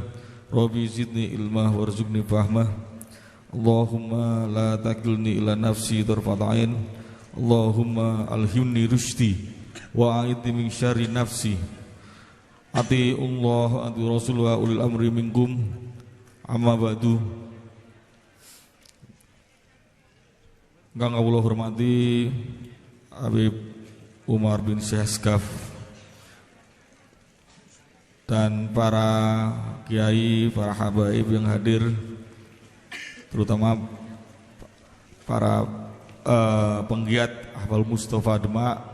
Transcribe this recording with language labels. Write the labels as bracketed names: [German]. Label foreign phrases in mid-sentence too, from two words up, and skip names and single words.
[Arabic] رب زدني علما وارزقني فهما. اللهم لا تكلني إلى نفسي طرفة عين. اللهم ألهمني رشدي وأعذني من شر نفسي. أطيعوا الله، أطيعوا الرسول وأولي الأمر منكم. أما بعد. [Javanese] Kang kawula hormati [Indonesian] Habib Umar bin Syekh Skaf dan para kiai, para habaib yang hadir, terutama para penggiat Ahbal Mustafa Demak,